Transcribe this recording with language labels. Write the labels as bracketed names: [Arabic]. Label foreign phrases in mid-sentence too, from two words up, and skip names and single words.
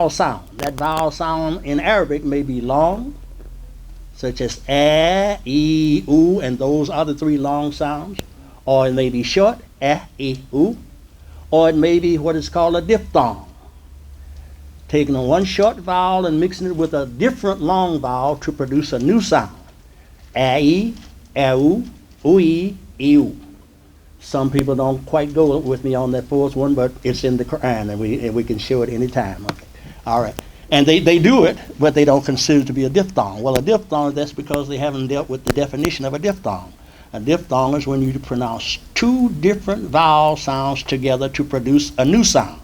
[English] sound. That vowel sound in Arabic may be long, such as a, e, u, and those are the three long sounds. Or it may be short, a, e, u. Or it may be what is called a diphthong, taking one short vowel and mixing it with a different long vowel to produce a new sound. A-e, a-u, u-e, e-u. Some people don't quite go with me on that fourth one, but it's in the Quran, and we can show it anytime. Okay. All right. And they do it, but they don't consider it to be a diphthong. Well, a diphthong, that's because they haven't dealt with the definition of a diphthong. A diphthong is when you pronounce two different vowel sounds together to produce a new sound.